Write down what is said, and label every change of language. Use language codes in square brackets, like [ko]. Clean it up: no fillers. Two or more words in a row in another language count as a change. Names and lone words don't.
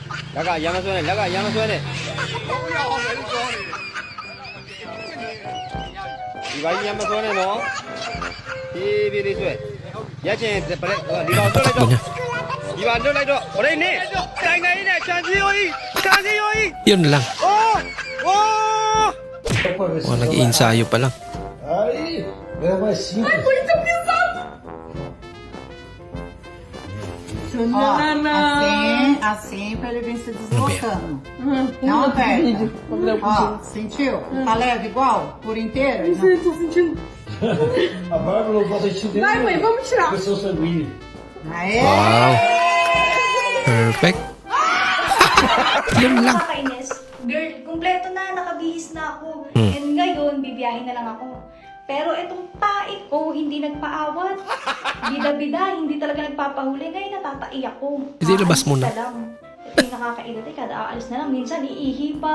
[my] လက်ကရမ်းမဆွဲနဲ့လက်ကရမ်းမဆွဲနဲ့ဒီဘိုင်းရမ်းမဆွဲနဲ့နော်ပြေးပြေးလေးဆွဲရက်ချင်းပလက်ဒီကောင်ဆွဲလိုက်တော့ဒီပါလွတ်လိုက်တော့ဟိုလေးနေတိုင်တိုင်းနဲ့ချန်စီယိုကြီး [tl] Yun lang. Oh! Oh, nag-iinsayo pa lang. [pt] Aí, é mais simples. Ó, assim pra ele vir se deslocando. Não aperta. Ó, sentiu? Tá leve igual? Por inteiro? Tô sentindo. A Bárbara não pode sentir. Vai, mãe, vamos tirar. Pressão sanguínea. Aê! [en] Wow. Perfect. [tl] Yun lang. Nakakainis. Girl, kumpleto na, nakabihis na ako. And ngayon, bibiyahin na lang ako. Pero itong pait ko, hindi nagpaawat. Bida-bida, hindi talaga nagpapahuli. Ngayon, natatai ako. Hindi, labas mo na. Aalis lang. Ito yung nakakainis. Kada aalis na lang. Minsan, iihi pa.